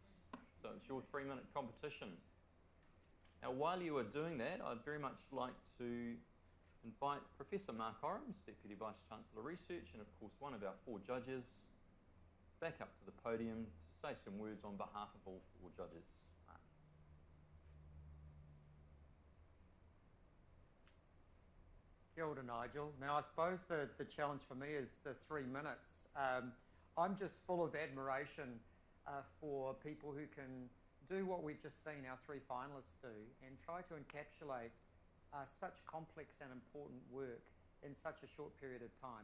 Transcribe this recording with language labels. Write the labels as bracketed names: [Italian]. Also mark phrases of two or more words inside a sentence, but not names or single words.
[English] So it's your 3-minute competition. Now, while you are doing that, I'd very much like to invite Professor Mark Orams, Deputy Vice-Chancellor Research, and of course one of our 4 judges, back up to the podium to say some words on behalf of all 4 judges. Mark. [Māori] Kia ora, Nigel. [English] Now, I suppose the challenge for me is the 3 minutes. I'm just full of admiration for people who can do what we've just seen our three finalists do and try to encapsulate such complex and important work in such a short period of time.